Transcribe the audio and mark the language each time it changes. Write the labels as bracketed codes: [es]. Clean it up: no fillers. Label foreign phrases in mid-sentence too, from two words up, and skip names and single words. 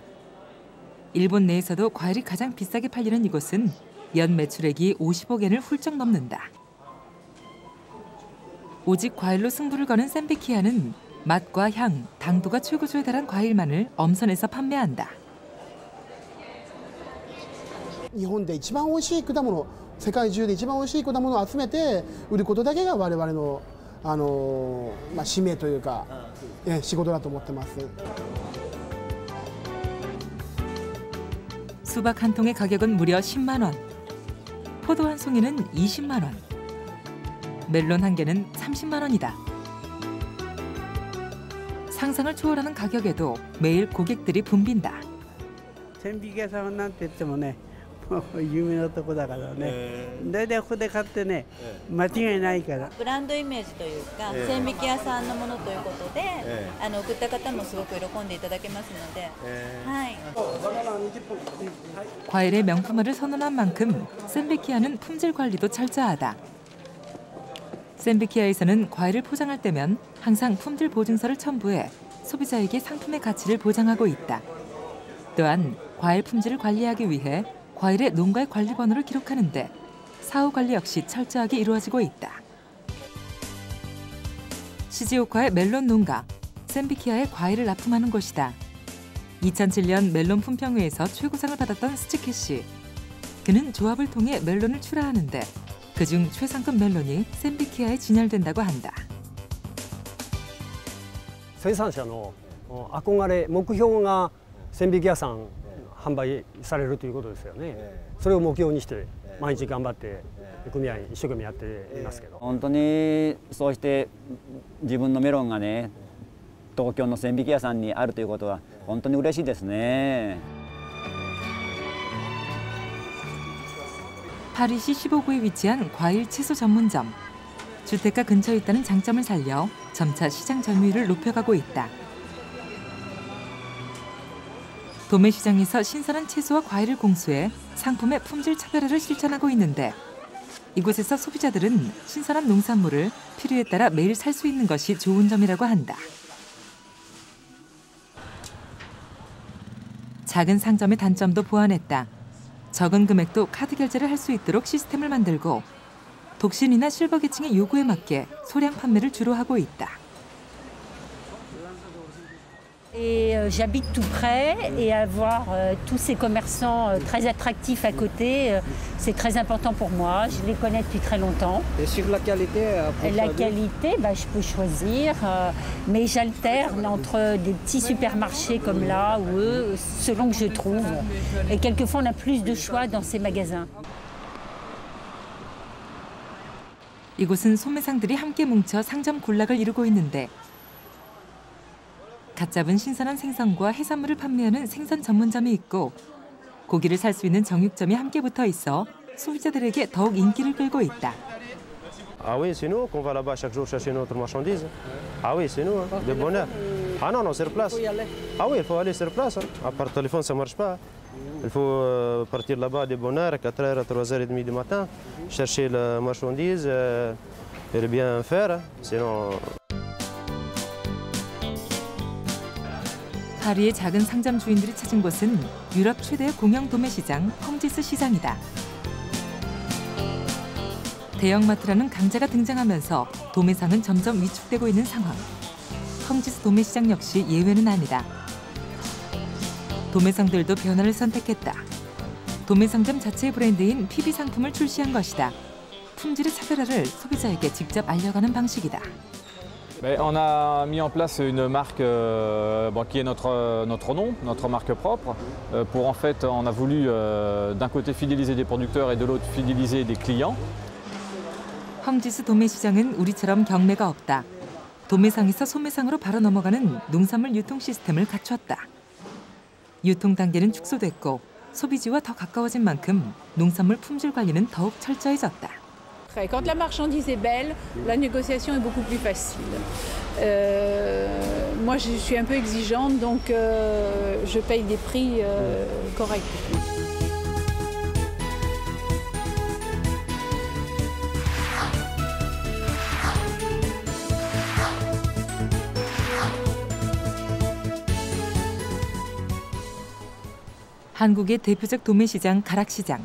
[ko] 일본 내에서도 과일이 가장 비싸게 팔리는 이곳은 연 매출액이 50억엔을 훌쩍 넘는다. 오직 과일로 승부를 거는 센비키야는 맛과 향, 당도가 최고조에 달한 과일만을 엄선해서 판매한다. [ja] 日本で一番美味しい果物、世界中で一番美味しい果物を集めて売ることだけが我々の使命というか、仕事だと思ってます。 [ko] 수박 한 통의 가격은 무려 10만 원. 포도 한 송이는 20만 원. 멜론 한 개는 30만 원이다. 상상을 초월하는 가격에도 매일 고객들이 붐빈다. [ja] 센비키야상은 なんて言ってもね、有名なとこだからね。大体ここで買ってね、間違いないから。ブランドイメージというか、千疋屋さんのものということで、送った方もすごく喜んでいただけますので、はい。 [ko] 과일의 명품화를 선언한 만큼 센비키야는 품질 관리도 철저하다. 센비키야에서는 과일을 포장할 때면 항상 품질 보증서를 첨부해 소비자에게 상품의 가치를 보장하고 있다. 또한 과일 품질을 관리하기 위해 과일의 농가의 관리 번호를 기록하는데 사후 관리 역시 철저하게 이루어지고 있다. 시즈오카의 멜론 농가, 센비키야의 과일을 납품하는 곳이다. 2007년 멜론 품평회에서 최고상을 받았던 스치케 씨. 그는 조합을 통해 멜론을 출하하는데 그중 최상급 멜론이 센비키야에 진열된다고 한다. [ja] 生産者の憧れ、目標が千疋屋さん販売されるということですよね。それを目標にして毎日頑張って組合一生懸命やっていますけど。本当にそうして自分のメロンがね、東京の千疋屋さんにあるということは本当に嬉しいですね。 [ko] 파리시 15구에 위치한 과일 채소 전문점. 주택가 근처에 있다는 장점을 살려 점차 시장 점유율을 높여가고 있다. 도매시장에서 신선한 채소와 과일을 공수해 상품의 품질 차별화를 실천하고 있는데 이곳에서 소비자들은 신선한 농산물을 필요에 따라 매일 살 수 있는 것이 좋은 점이라고 한다. 작은 상점의 단점도 보완했다. 적은 금액도 카드 결제를 할 수 있도록 시스템을 만들고 독신이나 실버 계층의 요구에 맞게 소량 판매를 주로 하고 있다. [fr] J'habite tout près et avoir tous ces commerçants très attractifs à côté, c'est très important pour moi. Je les connais depuis très longtemps. Et sur la qualité La qualité, je peux choisir, mais j'alterne entre des petits supermarchés comme là ou eux, selon que je trouve. Et quelquefois, on a plus de choix dans ces magasins. [ko] 이곳은 소매상들이 함께 뭉쳐 상점 군락을 이루고 있는데 갓 잡은 신선한 생선과 해산물을 판매하는 생선 전문점이 있고 고기를 살 수 있는 정육점이 함께 붙어 있어 소비자들에게 더욱 인기를 끌고 있다. [fr] Ah oui, c'est nous qu'on va là-bas chaque jour chercher notre marchandise. Ah oui, c'est nous, de bonheur. Ah non, non, c'est sur place. Ah oui, il faut aller sur place. À part téléphone, ça ne marche pas. Il faut partir là-bas de bonne heure, à 4h à 3h30 du matin, chercher la marchandise et le bien faire, sinon... [ko] 파리의 작은 상점 주인들이 찾은 곳은 유럽 최대의 공영 도매시장 펑지스 시장이다. 대형마트라는 강자가 등장하면서 도매상은 점점 위축되고 있는 상황. 펑지스 도매시장 역시 예외는 아니다. 도매상들도 변화를 선택했다. 도매상점 자체의 브랜드인 PB 상품을 출시한 것이다. 품질의 차별화를 소비자에게 직접 알려가는 방식이다. [fr] On a mis en place une marque qui est notre nom, notre marque propre. Pour en fait, on a voulu d'un côté fidéliser des producteurs et de l'autre fidéliser des clients. [ko] 황지수 도매시장은 우리처럼 경매가 없다. 도매상에서 소매상으로 바로 넘어가는 농산물 유통 시스템을 갖췄다. 유통 단계는 축소됐고 소비지와 더 가까워진 만큼 농산물 품질 관리는 더욱 철저해졌다. [fr] Quand la marchandise est belle, la négociation est beaucoup plus facile. Moi, je suis un peu exigeante, donc je paye des prix corrects. [ko] 한국의 대표적 도매시장 가락시장.